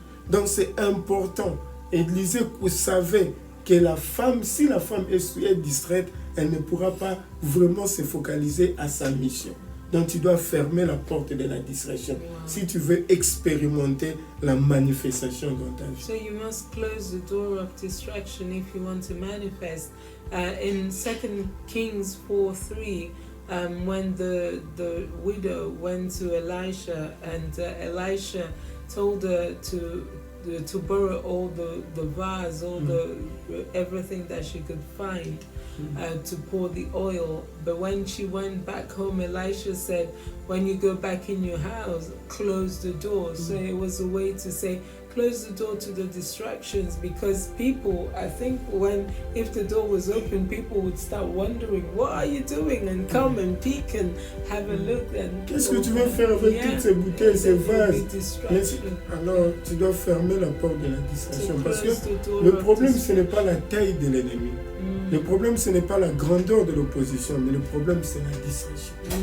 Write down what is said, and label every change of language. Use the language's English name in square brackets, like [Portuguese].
[French] Donc c'est important. Élisée savait que si la femme est distraite, elle ne pourra pas vraiment se focaliser à sa mission. Donc tu dois fermer la porte de la distraction si tu veux expérimenter la manifestation dans ta vie. [English] So you must close the door of distraction if you want to manifest. In 2 Kings 4:3, when the widow went to Elisha and Elisha told her to borrow all the vase, all the everything that she could find to pour the oil. But when she went back home, Elisha said, when you go back in your house, close the door. So it was a way to say, close the door to the distractions, because people, I think if the door was open, people would start wondering, what are you doing? And come and peek and have a look. And [French] qu'est-ce que tu veux faire avec toutes ces bouteilles, ces vases? Alors, tu dois fermer la porte de la distraction. Parce que le problème, ce n'est pas la taille de l'ennemi. Le problème, ce n'est pas la grandeur de l'opposition, mais le problème, c'est la distraction.